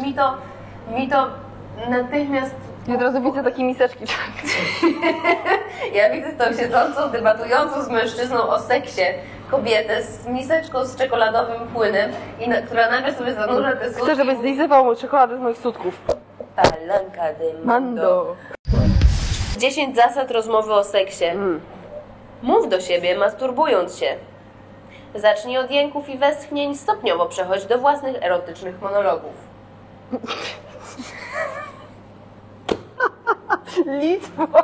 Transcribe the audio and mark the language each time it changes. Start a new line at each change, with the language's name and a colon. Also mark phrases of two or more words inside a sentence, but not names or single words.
Polish: Więc mi to natychmiast... Ja od razu widzę takie miseczki. Ja widzę tą siedzącą, debatującą z mężczyzną o seksie kobietę z miseczką z czekoladowym płynem, która nagle sobie zanurza te sutki. Chcę, żebyś zlizywał czekoladę z moich sutków.
Spanish: Palanca de Mando.
Polish: 10 zasad rozmowy o seksie. Mów do siebie, masturbując się. Zacznij od jęków i westchnień, stopniowo przechodź do własnych erotycznych monologów. Liczbo.